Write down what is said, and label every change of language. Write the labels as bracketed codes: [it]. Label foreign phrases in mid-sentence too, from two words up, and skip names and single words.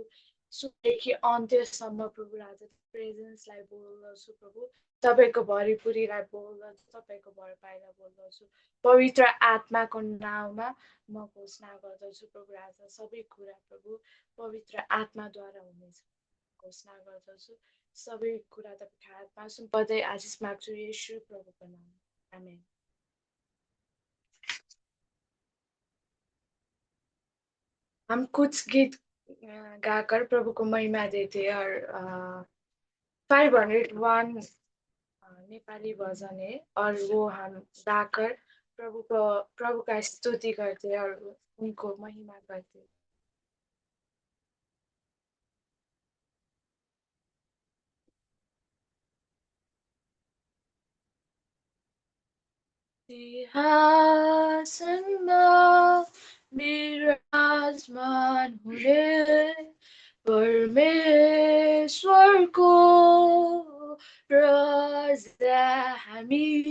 [ne] सुरुदेखि अन्त्यसम्म प्रभु राजा प्रेजेन्सलाई बोल्दछु प्रभु, तपाईँको भरिपुरीलाई बोल्दछु, तपाईँको भरपाईलाई बोल्दछु। पवित्र आत्माको नाउँमा म घोषणा गर्दछु प्रभु राजा सबै कुरा प्रभु पवित्र आत्माद्वारा हुनेछ घोषणा गर्दछु। सबै कुरा तपाईँको हातमा सुम्पदै आशिष माग्छु येशू प्रभुको नाममा, आमेन। [hi] हम कुछ गीत गाकर प्रभु को महिमा देते और 501 नेपाली भजन है और वो हम गाकर प्रभु का स्तुति करते और उनको महिमा करते। [ne] सिंहासनमा विराजमान हुने परमेश्वरको राजा हामी।